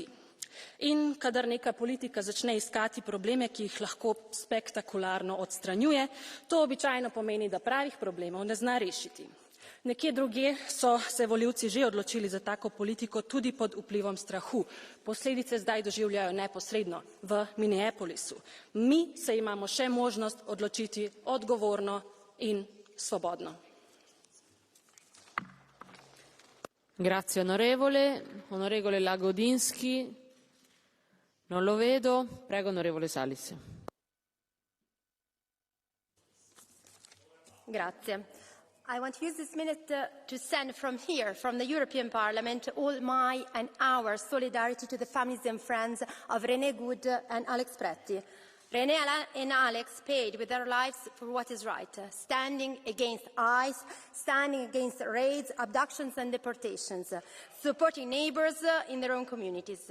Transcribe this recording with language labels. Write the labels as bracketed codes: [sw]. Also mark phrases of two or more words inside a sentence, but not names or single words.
[sl] In kadar neka politika začne iskati probleme, ki jih lahko spektakularno odstranjuje, to običajno pomeni, da pravih problemov ne zna rešiti. Nekje drugje so se volivci že odločili za tako politiko tudi pod vplivom strahu. Posledice zdaj doživljajo neposredno v Minneapolisu. Mi se imamo še možnost odločiti odgovorno in svobodno. [it] Grazie onorevole. Onorevole Lagodinski. Non lo vedo. Prego onorevole Salis. Grazie. [en] I want to use this minute to send from here, from the European Parliament, all my and our solidarity to the families and friends of René Good and Alex Pretti. René and Alex paid with their lives for what is right, standing against ICE, standing against raids, abductions and deportations, supporting neighbours in their own communities.